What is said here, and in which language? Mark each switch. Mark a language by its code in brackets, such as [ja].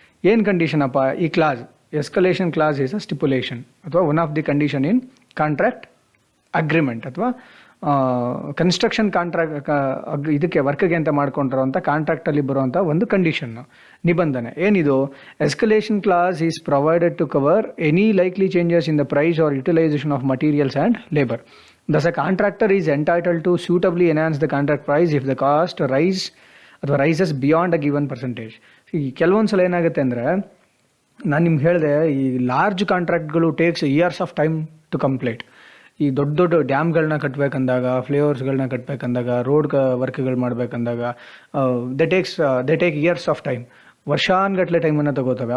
[kn] ಏನು ಕಂಡೀಷನ್ ಅಪ್ಪ ಈ class? [en] escalation clause is a stipulation ಅಥವಾ one of [kn] the condition in contract agreement ಅಥವಾ ಕನ್ಸ್ಟ್ರಕ್ಷನ್ ಕಾಂಟ್ರಾಕ್ಟ್ ಇದಕ್ಕೆ ವರ್ಕ್ಗೆ ಅಂತ ಮಾಡ್ಕೊಂಡಿರೋಂಥ ಕಾಂಟ್ರಾಕ್ಟಲ್ಲಿ ಬರುವಂಥ ಒಂದು ಕಂಡೀಷನ್ನು, ನಿಬಂಧನೆ. ಏನಿದು? [en] Escalation clause is provided to cover any likely changes in the price or utilisation of materials and labour. Thus, a contractor is entitled to suitably enhance the contract price if the cost rises beyond a given percentage. [kn] ಈ ಕೆಲವೊಂದು ಸಲ ಏನಾಗುತ್ತೆ ಅಂದರೆ, ನಾನು ನಿಮ್ಗೆ ಹೇಳಿದೆ, ಈ large ಕಾಂಟ್ರಾಕ್ಟ್ಗಳು [en] Takes years of time to complete. [kn] ಈ ದೊಡ್ಡ ದೊಡ್ಡ ಡ್ಯಾಮ್ಗಳನ್ನ ಕಟ್ಟಬೇಕಂದಾಗ, ಫ್ಲೈಓವರ್ಸ್ಗಳನ್ನ ಕಟ್ಟಬೇಕಂದಾಗ, road ವರ್ಕ್ಗಳು ಮಾಡಬೇಕಂದಾಗ [en] they take years of time, [kn] ವರ್ಷಾನ್ಗಟ್ಲೆ ಟೈಮನ್ನು ತಗೋತವೆ.